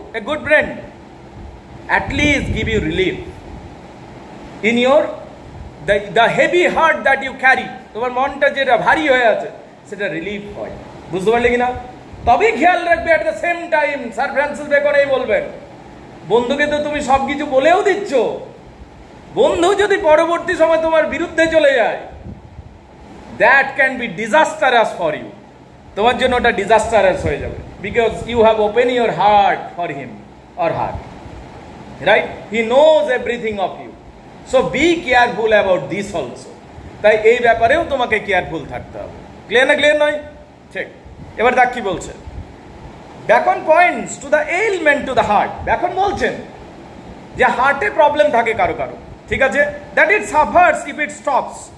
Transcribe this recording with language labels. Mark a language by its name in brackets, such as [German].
[English] A good friend at least give you relief in your the heavy heart that you carry. তোমার মনটা যেটা ভারী হয়ে আছে সেটা রিলিফ হয়, বুঝতে পারলে কিনা? তবেই খেয়াল রাখবে। At the same time [Bangla] sir Francis Bacon এই বলবেন, বন্ধুকে তো তুমি সবকিছু বলেও দিচ্ছ, বন্ধু যদি পরবর্তী সময় তোমার বিরুদ্ধে চলে যায়, [English] that can be disastrous for you, [Bangla] তোমার জন্য ওটা ডিজাস্টারাস হয়ে যাবে, [English] Because you have open your heart for him or her, right? He knows everything of you, so be careful about this also. [Bangla] তাই এই ব্যাপারেও তোমাকে কেয়ারফুল থাকতে হবে। ক্লিয়ার না ক্লিয়ার নয়? ঠিক। এবার দেখ কি বলছে, [English] Bacon points to the element to the heart. [Bangla] Beacon বলছেন যে হার্টে প্রবলেম থাকে কারো কারো, ঠিক আছে, [English] That it suffers if it stops.